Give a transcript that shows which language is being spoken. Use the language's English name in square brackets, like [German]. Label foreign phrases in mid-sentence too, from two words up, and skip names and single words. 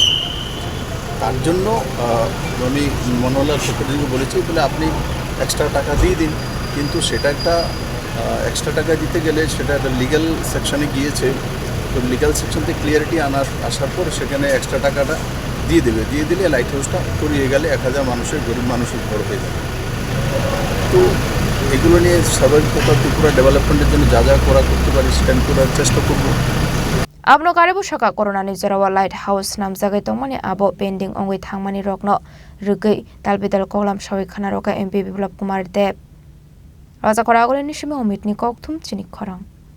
[Bangla] তার জন্য আমি মনোহরলাল সেক্রেটারিকে বলেছি বলে আপনি এক্সট্রা টাকা দিয়ে দিন কিন্তু সেটা একটা এক্সট্রা টাকা দিতে গেলে সেটা একটা [English] legal section [Bangla] গিয়েছে তো [English] legal section [Bangla] ক্লিয়ারিটি আসার পর সেখানে এক্সট্রা টাকাটা দিয়ে দিলে [English] light house [Bangla] করিয়ে গেলে 1000 মানুষের গরিব মানুষের ঘর হয়ে যাবে তো এগুলো নিয়ে স্বাভাবিকতা ত্রিপুরা ডেভেলপমেন্টের জন্য যা করতে পারি স্ট্যান্ড করার চেষ্টা করব [Kok Borok] Abno karibu Sakha Corona ni Jarawa Lighthouse Swnamjaknani tongmani abo pending ongwi thangmani rokno rugei dalbidal Koklam Shawi Khana roka MP Biplop Kumar Deb Raja Khorang ni shime omitni koktum Chini Khorang